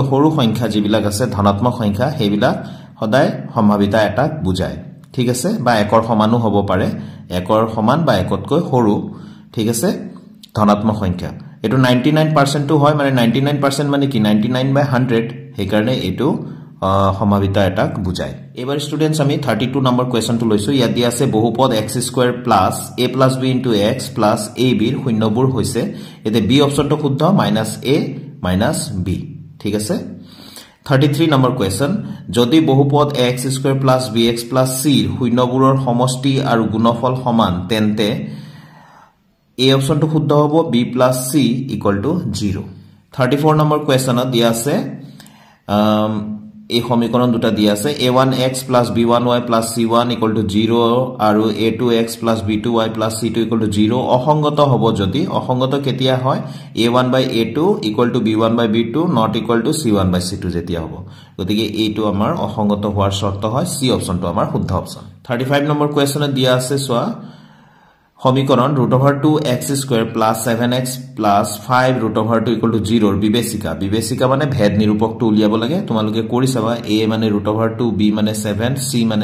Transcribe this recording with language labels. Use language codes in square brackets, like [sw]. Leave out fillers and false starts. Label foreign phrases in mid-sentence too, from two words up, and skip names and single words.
[as] সৰু সংখ্যা যিবিলাক আছে ধনাত্মক সংখ্যা হেবিলাক সদায় সম্ভাৱিতা এটা বুজায় ঠিক আছে বা একৰ সমানো হ'ব পাৰে একৰ সমান বা একতকৈ সৰু ঠিক আছে ধনাত্মক সংখ্যা এটো 99% টো হয় মানে 99% মানে কি 99/100 সেই কাৰণে এটো সম্ভাৱিতা এটা বুজায় এবাৰ ষ্টুডেন্টস আমি 32 নম্বৰ কোৱেশ্চনটো লৈছো ইয়াত দিয়া আছে বহুপদ x² + a + b * x + ab ৰ শূন্যবোৰ হৈছে এতে b অপচনটো শুদ্ধ -a - b ঠিক আছে 33 নম্বৰ কোৱেশ্চন যদি বহুপদ x² + bx + c ৰ শূন্যবোৰৰ সমষ্টি আৰু গুণফল সমান তেন্তে [en] A option to [as] শুদ্ধ হ'ব [en] b plus c equal to 0 34 number question [as] দিয়া আছে এই সমীকৰণ দুটা দিয়া আছে [en] a1x plus b1y plus c1 equal to 0 [as] আৰু [en] a2x plus b2y plus c2 equal to 0 [as] অসংগত হ'ব যদি অসংগত কেতিয়া হয় [en] a1 by a2 equal to b1 by b2 not equal to c1 by c2 [as] যেতিয়া হ'ব গতিকে এইটো আমাৰ অসংগত হোৱাৰ শৰ্ত হয় c অপচনটো আমাৰ শুদ্ধ অপচন 35 নম্বৰ কোৱেশ্চনত দিয়া আছে সোৱা সমীকৰণ √2x² + 7x + 5 √2 = 0 বিবেচিকা মানে ভেদ নিৰূপকটো উলিয়াব লাগে তোমালোকে কৰি চাবা a মানে √2 b মানে 7 c মানে